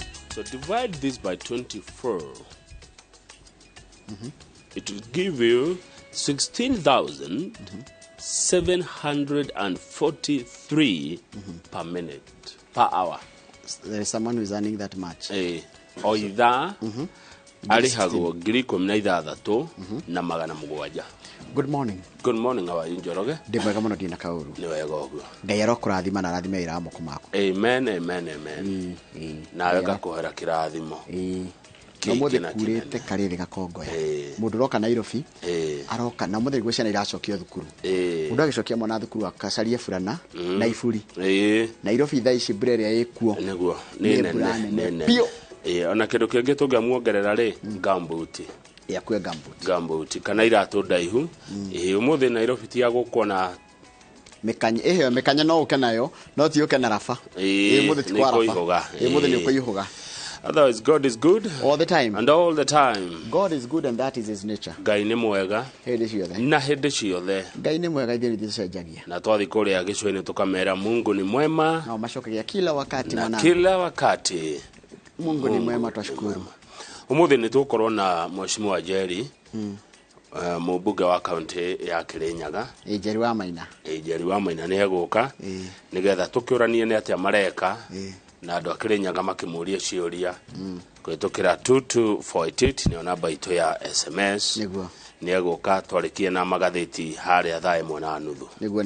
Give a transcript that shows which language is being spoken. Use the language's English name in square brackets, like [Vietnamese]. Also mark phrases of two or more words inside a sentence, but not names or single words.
[English] So divide this by 24. It will give you 16,743 per minute, per hour. There is someone who is earning that much. [Kikuyu] O ithaa arihagwo 16,000 na magana mũgwanja. [English] Good morning. Good morning, how are you, Njoroge? [Kikuyu] Ndi mwega muno ndina kauru. Ni wega ũguo. Ngai arokũrathima na rathime ira moko mako. Amen, amen, amen. Nawe ngakuhera kĩrathimo. No mothe kurite karere gakongoya. Mundu roka Nairobi. Aroka na mothe gwicana iracokio thukuru. Mundu agicokia mwana thukuru akacarie furana na ifuri. Nairobi thaa ici brere ikuo. Niguo. Ni nene. Pio. Ona kindu kingi tungiamuongerera ri gambuti. Ya kwe gambuti. Gambuti kana iratu ndaihu. Umuthi Nairobi ti agukona mekanya mekanya no uke nayo no ti uke na rafa. Muthi ti kwa rafa. Muthi ni kuihuga. [English] Otherwise, God is good all the time. And all the time. God is good and that is his nature. [Kikuyu] Ngai ni mwega. Hende ciothe. Na hende ciothe. Ngai ni mwega thini thicenjagia. Na twathi kuria gicweni tukamera [Swahili] Mungu ni mwema. [Kikuyu] Na macokagia [Swahili] kila wakati [Kikuyu] mwana. [Swahili] Kila wakati. Mungu ni mwema twashukuru. [Kikuyu] Umuthi ni tukorwo na Mheshimiwa Jerry. Mũmbunge wa county ya Kirinyaga. Jerry wa Maina. Jerry wa Maina ni eguka. Nigetha tukiuranie ni atia mareka. Na andu Kirinyaga makimuria ciuria kwitukira 2248 ni namba itu ya SMS ni eguka twarikie na magatheti haria thaa 1:30